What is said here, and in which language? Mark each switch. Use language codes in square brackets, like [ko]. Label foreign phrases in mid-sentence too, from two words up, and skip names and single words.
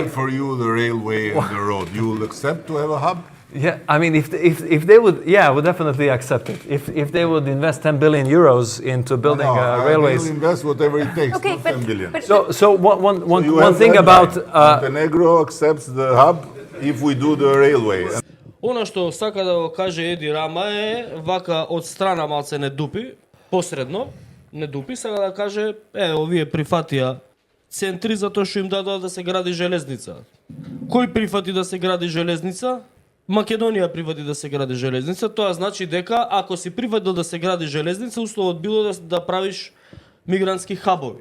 [en] build for you the railway and the road, you will accept to have a hub? Yeah, I mean, if they would, I would definitely accept it. If they would invest 10 billion euros into building railways. They will invest whatever it takes, Okay, not 10 billion. So one thing about Montenegro accepts the hub if we do the railway. [mk] Она што сака да го каже Еди Рама е вака од страна малце не дупи, посредно не дупи, сака да каже овие прифатија центри затоа што им дадоа да се гради железница. Кој прифати да се гради железница? Македонија прифати да се гради железница, тоа значи дека ако си прифатил да се гради железница, условот било да правиш мигрантски хабови.